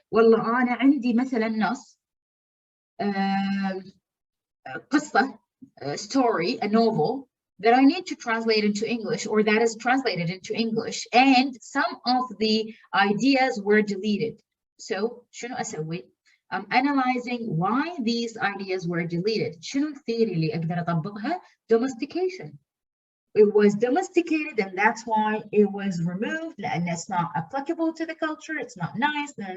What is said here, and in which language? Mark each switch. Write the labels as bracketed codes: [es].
[ar] والله أنا عندي مثلا نص قصة, [en] story, a novel that I need to translate into English, or that is translated into English, and some of the ideas were deleted. [ar] So شنو أسوي? [en] I'm analyzing why these ideas were deleted. [ar] شنو الثيري اللي أقدر أطبقها؟ Domestication. [en] It was domesticated, and that's why it was removed, and it's not applicable to the culture, it's not nice.